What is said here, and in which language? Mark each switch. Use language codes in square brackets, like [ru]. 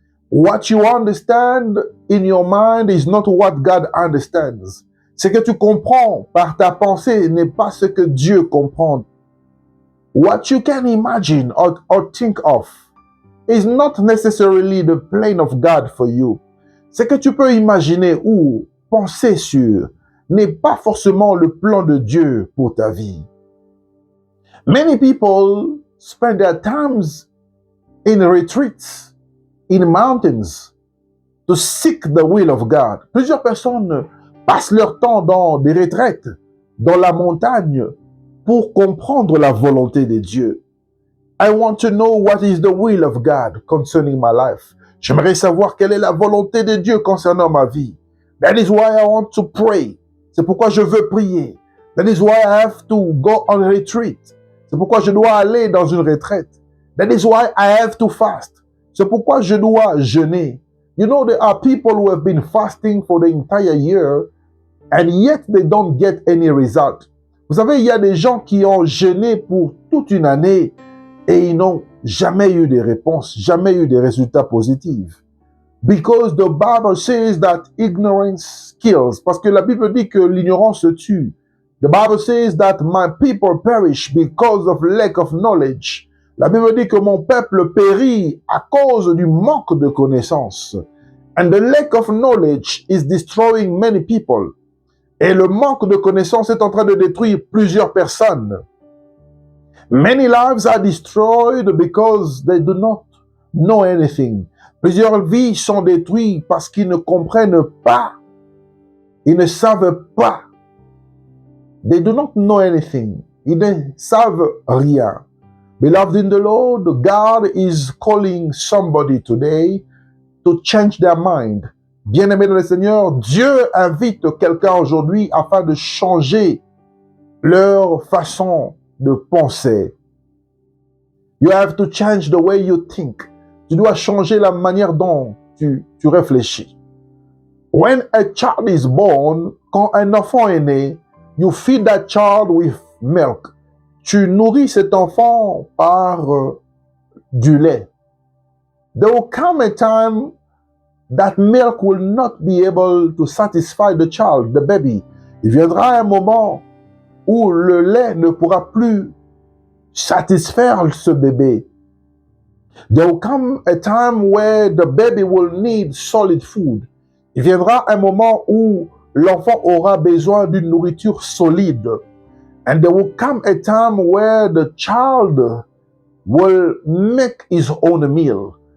[en] What you understand in your mind is not what God understands. [fr] Ce que tu comprends par ta pensée n'est pas ce que Dieu comprend. [en] What you can imagine or think of is not necessarily the plan of God for you. [fr] Ce que tu peux imaginer ou penser sur n'est pas forcément le plan de Dieu pour ta vie. [en] Many people spend their times in retreats, in mountains, to seek the will of God. [fr] Plusieurs personnes passent leur temps dans des retraites, dans la montagne, pour comprendre la volonté de Dieu. [en] I want to know what is the will of God concerning my life. [fr] J'aimerais savoir quelle est la volonté de Dieu concernant ma vie. [en] That is why I want to pray. [fr] C'est pourquoi je veux prier. [en] That is why I have to go on retreat. [fr] C'est pourquoi je dois aller dans une retraite. [en] That is why I have to fast. [fr] C'est pourquoi je dois jeûner. [en] You know, there are people who have been fasting for the entire year and yet they don't get any result. [fr] Vous savez, il y a des gens qui ont jeûné pour toute une année et ils n'ont jamais eu de réponse, jamais eu de résultats positifs. [en] Because the Bible says that ignorance kills. [fr] Parce que la Bible dit que l'ignorance tue. [en] The Bible says that my people perish because of lack of knowledge. [fr] La Bible dit que mon peuple périt à cause du manque de connaissances. [en] And the lack of knowledge is destroying many people. [fr] Et le manque de connaissances est en train de détruire plusieurs personnes. [en] Many lives are destroyed because they do not know anything. [fr] Plusieurs vies sont détruites parce qu'ils ne comprennent pas. Ils ne savent pas. [en] They do not know anything. [fr] Ils ne savent rien. [en] Beloved in the Lord, God is calling somebody today to change their mind. [fr] Bien-aimés dans le Seigneur, Dieu invite quelqu'un aujourd'hui afin de changer leur façon de penser. [en] You have to change the way you think. [fr] Tu dois changer la manière dont tu réfléchis. [en] When a child is born, [fr] quand un enfant est né, [en] you feed that child with milk. [fr] Tu nourris cet enfant par du lait. [en] There will come a time that milk will not be able to satisfy the child, the baby. [fr] Il viendra un moment où le lait ne pourra plus satisfaire ce bébé. [en] There will come a time where the baby will need solid food. [fr] Il viendra un moment où l'enfant aura besoin d'une nourriture solide. [en] And there will come a time where the child will make his own meal.